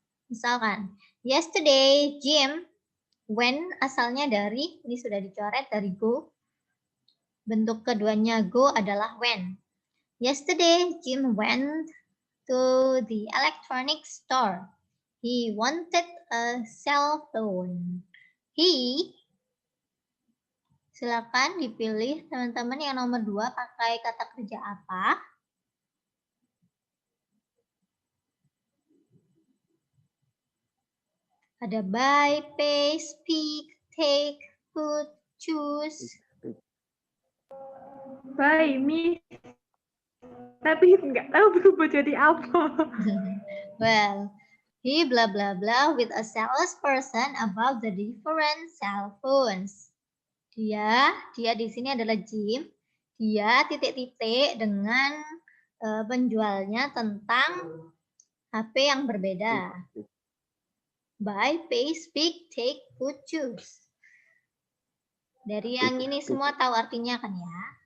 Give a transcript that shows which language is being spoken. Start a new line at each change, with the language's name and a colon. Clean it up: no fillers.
Indonesian: Misalkan,
English: yesterday Jim went
Indonesian: asalnya dari, ini sudah dicoret dari go. Bentuk keduanya go adalah when.
English: Yesterday Jim went to the electronic store. He wanted a cell phone.
Indonesian: He, silakan dipilih teman-teman yang nomor 2 pakai kata kerja apa?
English: Ada buy, pay, speak, take, put, choose. Bye, Miss.
Indonesian: Tapi nggak tahu berubah jadi apa.
English: Well, he blah blah blah with a salesperson about the different cell phones.
Indonesian: Dia di sini adalah Jim. Dia titik-titik dengan penjualnya tentang HP yang berbeda.
English: Buy, pay, speak, take, put, choose.
Indonesian: Dari yang ini semua tahu artinya kan ya?